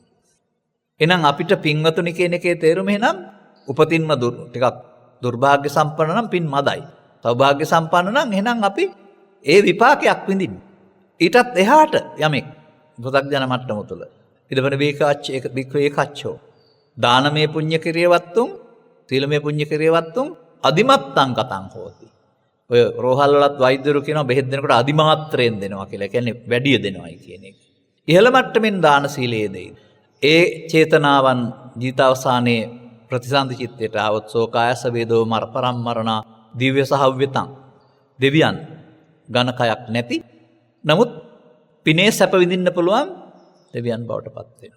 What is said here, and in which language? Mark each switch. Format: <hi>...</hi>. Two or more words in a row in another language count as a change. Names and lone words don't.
<si>එහෙනම් අපිට පින්වතුනි කියන එකේ තේරුම එහෙනම් උපතින්ම ටිකක් දුර්භාග්‍ය සම්පන්න නම් පින් මදයි. සෞභාග්‍ය සම්පන්න නම් එහෙනම් අපි ඒ විපාකයක් විඳින්න. ඊටත් එහාට යමෙක් පු탁ජන මට්ටම තුළ</si> <pi>ඉදවන බික්කේ කච්චෝ දානමේ පුණ්‍ය කිරියවත්තුන් සීලමේ පුණ්‍ය කිරියවත්තුන් අදිමත්තං කතං හෝති.</pi> <si>ඔය රෝහල් වලත් වෛද්‍යවරු කියනවා බෙහෙත් දෙනකොට අදිමාත්‍රයෙන් දෙනවා කියලා. ඒ කියන්නේ වැඩිය දෙනවායි කියන එක. ඉහළ මට්ටමින් දාන සීලයේ දෙයි. ඒ චේතනාවන් ජීවිතාවසානයේ ප්‍රතිසන්දි චිත්තයට આવොත්</si> <pi>සෝකායස වේදෝ පරම්මරණා දිව්‍ය සහව්‍යතං</pi> <si>දෙවියන් ඝනකයක් නැති නමුත් පිනේ සැප විඳින්න පුළුවන් දෙවියන් බවට පත් වෙනවා.</si>